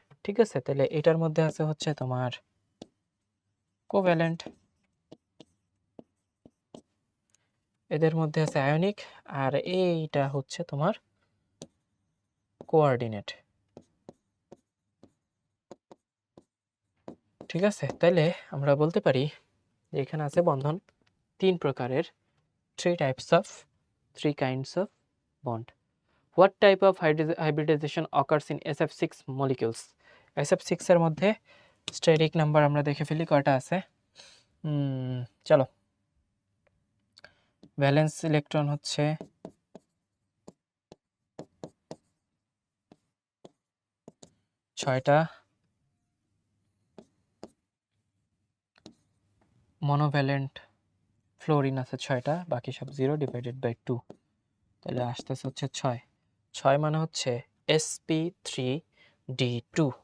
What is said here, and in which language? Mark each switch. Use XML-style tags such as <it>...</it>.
<bn>ঠিক আছে, তাহলে এটার মধ্যে আছে হচ্ছে তোমার কোভ্যালেন্ট, এদের মধ্যে আছে আয়নিক, আর এইটা হচ্ছে তোমার কোঅর্ডিনেট। ঠিক আছে, তাইলে আমরা বলতে পারি যে এখানে আছে বন্ধন 3 প্রকারের,</bn> <en>3 kinds of bond. What type of hybridization occurs in SF6 molecules?</en> <bn>SF6 এর মধ্যে স্টেরিক নাম্বার আমরা দেখে ফেলি কয়টা আছে। চলো, ভ্যালেন্স ইলেকট্রন হচ্ছে 6টা, মনোভ্যালেন্ট ফ্লোরিন আছে 6টা, বাকি সব 0 ডিভাইডেড বাই 2, তাহলে আসতেছে হচ্ছে 6 মানে হচ্ছে sp3d2,</bn>